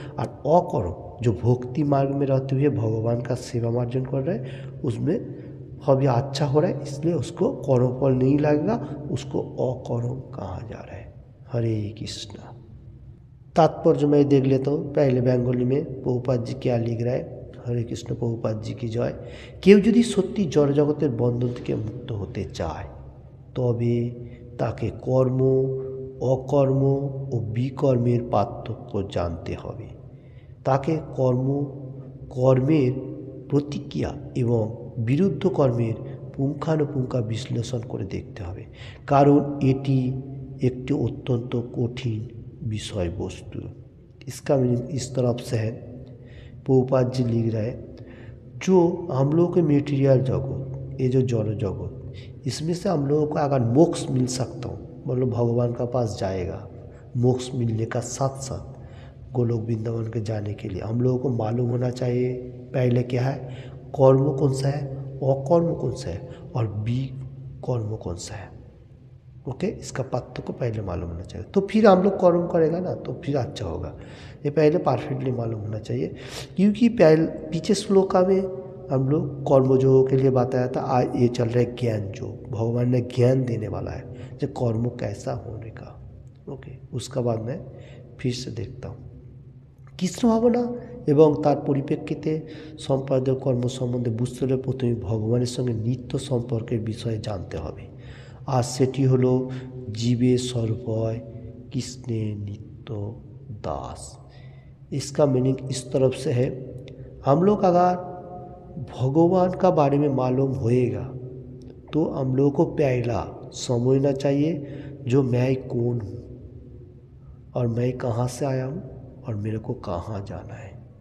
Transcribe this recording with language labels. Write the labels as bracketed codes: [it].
[hi] और अकर्म जो भक्ति मार्ग में रहते हुए भगवान का सेवा मार्जन कर रहे हैं, उसमें अभी अच्छा हो रहा है, इसलिए उसको कर्म फल नहीं लगेगा, उसको अकर्म कहा जा रहा है। हरे कृष्ण। तात्पर्य मैं देख लेता हूँ। पहले बंगाली में प्रभुपाद जी क्या लिख रहा है। हरे कृष्ण, प्रभुपाद जी की जय। [bn] কেউ যদি সত্যি জড়জগতের বন্ধন থেকে মুক্ত হতে চায় তবে তাকে কর্ম, অকর্ম ও বিকর্মের পার্থক্য জানতে হবে। তাকে কর্মের প্রতিক্রিয়া এবং বিরুদ্ধ কর্মের পুঙ্খানুপুঙ্খ বিশ্লেষণ করে দেখতে হবে, কারণ এটি একটি অত্যন্ত কঠিন বিষয়বस्तु। [hi] इसका मीनिंग इस तरफ से है, प्रभुपाद जी लिख रहे हैं, जो हम लोगों के मेटीरियल जगत, ये जो जड़ जगत, इसमें से हम लोगों को अगर मोक्ष मिल सकता हूँ, मतलब भगवान का पास जाएगा, मोक्ष मिलने का साथ साथ गोलोक वृंदावन के जाने के लिए हम लोगों को मालूम होना चाहिए पहले क्या है, कर्म कौन सा है, अकर्म कौन सा है और विकर्म कौन सा है। ओके, इसका पत्तों को पहले मालूम होना चाहिए, तो फिर हम लोग कर्म करेगा ना तो फिर अच्छा होगा। ये पहले परफेक्टली मालूम होना चाहिए, क्योंकि पीछे श्लोका में हम लोग कर्मयोगों के लिए बताया था। आज ये चल रहा है ज्ञान योग, भगवान ने ज्ञान देने वाला है जो कर्म कैसा होने का। ओके, उसका बाद मैं फिर से देखता हूँ। [bn] কৃষ্ণ ভাবনা এবং তার পরিপ্রেক্ষিতে সম্পাদক কর্ম সম্বন্ধে বুঝতে হলে প্রথমে ভগবানের সঙ্গে নিত্য সম্পর্কের বিষয়ে জানতে হবে, আর সেটি হলো জীবের স্বরূপয় कृष्ण नित्य दास। [hi] इसका मीनिंग इस तरफ से है, हम लोग अगर भगवान का बारे में मालूम होएगा तो हम लोगों को पहला समझना चाहिए जो मैं कौन हूँ और मैं कहाँ से आया हूँ और मेरे को कहाँ जाना है।